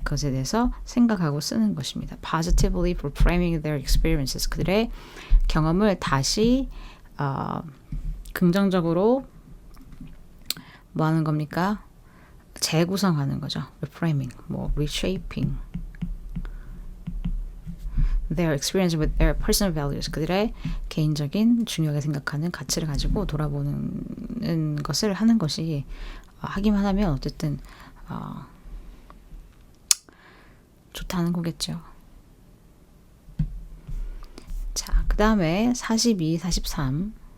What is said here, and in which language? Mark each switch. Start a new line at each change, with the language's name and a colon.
Korean: 그것에 대해서 생각하고 쓰는 것입니다.
English: Positively reframing their experiences.
Korean: 그들의 경험을 다시 긍정적으로 뭐 하는 겁니까? 재구성하는 거죠.
English: Reframing, reshaping their experience with their personal values.
Korean: 그들의 개인적인 중요하게 생각하는 가치를 가지고 돌아보는 것을 하는 것이 하기만 하면 어쨌든 좋다는 거겠죠. 자, 그 다음에 42, 43.